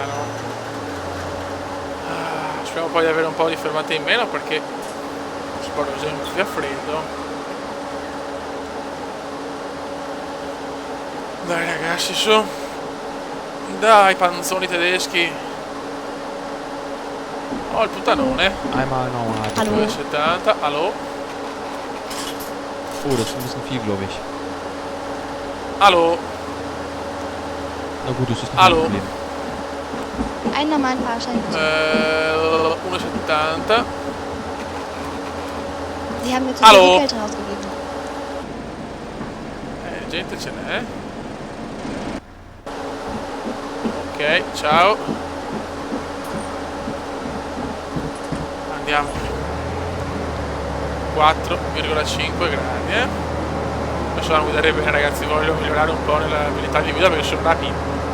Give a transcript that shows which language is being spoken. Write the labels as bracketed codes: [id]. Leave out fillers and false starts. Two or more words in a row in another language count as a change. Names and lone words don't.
[it] Speriamo rischiamo poi di avere un po' di fermate in meno perché spero esempio a freddo. Dai ragazzi, su. Dai panzoni tedeschi. Oh, il puttanone. [de] Einmal normal. Hallo. 2,70. Allo? Oh, das ist ein bisschen viel, glaube ich. Allo? Na gut, das ist nicht Hallo. mein Problem. Einen normalen Fahrschein bitte. 1,70. Sie haben mir zu Hallo. viel Rückgeld draufgegeben. [it] Gente ce n'è. Ok, ciao. Andiamo. 4,5 gradi, Adesso non guidare bene ragazzi, voglio migliorare un po' nell'abilità di guida perché sono una pippa.